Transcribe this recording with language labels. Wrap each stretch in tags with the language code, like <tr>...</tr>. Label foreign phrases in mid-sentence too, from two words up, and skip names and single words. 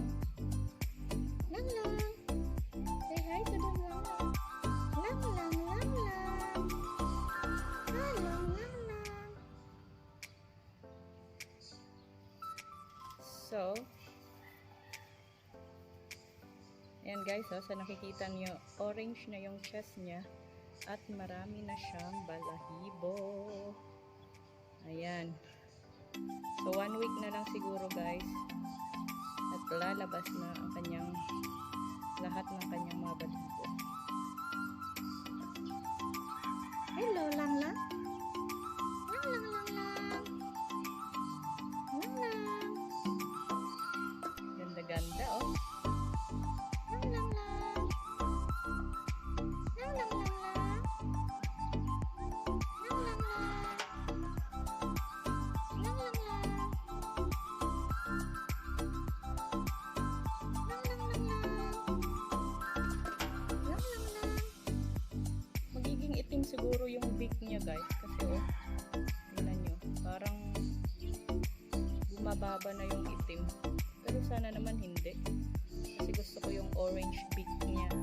<en>Langlang. Say hi to the Langlang. Langlang, Langlang. Hello, Langlang.</en> <tl>So, ayan guys, so nakikita niyo, orange na yung chest niya at marami na siyang balahibo. Ayan. So 1 week na lang siguro guys at lalabas na ang kanyang lahat ng kanyang mga balahibo.</tl> <en>Hello Langlang. Langlang, Langlang. Langlang.</en> <tl>Ganda-ganda oh. Langlang, Langlang. Langlang, Langlang. Langlang, itim siguro yung beak niya guys kasi oh, tingnan nyo, parang bumababa na yung itim, pero sana naman hindi kasi gusto ko yung</tl> <en>orange beak</en> <tl>niya.</tl>